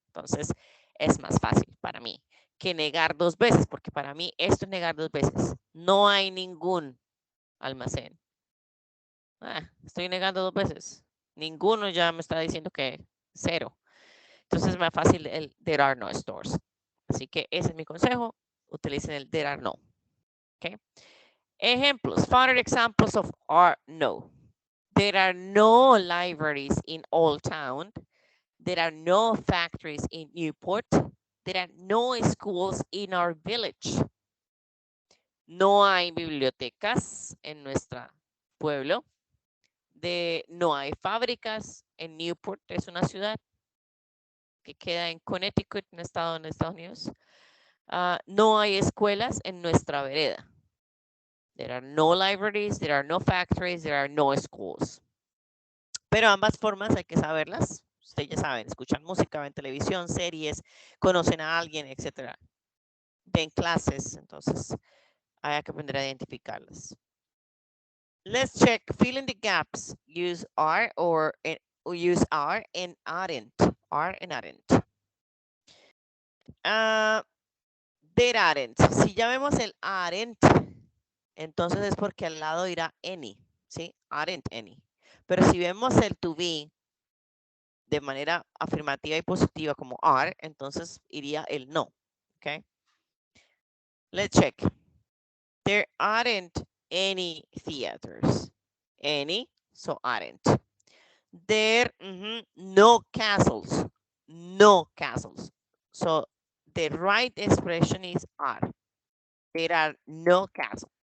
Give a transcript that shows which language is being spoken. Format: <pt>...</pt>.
<es>Entonces es más fácil para mí que negar dos veces, porque para mí esto es negar dos veces. No hay ningún almacén. Estoy negando dos veces. Ninguno ya me está diciendo que cero. Entonces es más fácil el</es> <en>there are no stores.</en> <es>Así que ese es mi consejo. Utilicen el</es> <en>there are no.</en> <es>Okay. Ejemplos.</es> <en>Further examples of are no. There are no libraries in Old Town. There are no factories in Newport. There are no schools in our village.</en> <es>No hay bibliotecas en nuestro pueblo. No hay fábricas en Newport, es una ciudad que queda en Connecticut, en Estados Unidos. No hay escuelas en nuestra vereda.</es> <en>There are no libraries, there are no factories, there are no schools.</en> <es>Pero ambas formas hay que saberlas. Ustedes ya saben, escuchan música, ven televisión, series, conocen a alguien, etc. Ven clases, entonces hay que aprender a identificarlas.</es> <en>Let's check. Fill in the gaps. Use are or use are and aren't. Are and aren't. There aren't.</en> <es>Si ya vemos el aren't, entonces es porque al lado irá any. ¿Sí?</es> <en>Aren't any.</en> <es>Pero si vemos el to be de manera afirmativa y positiva como are, entonces iría el no.</es> <en>Okay. Let's check. There aren't any theaters. Any, so aren't. There no castles. No castles. So the right expression is are. There are no castles.</en>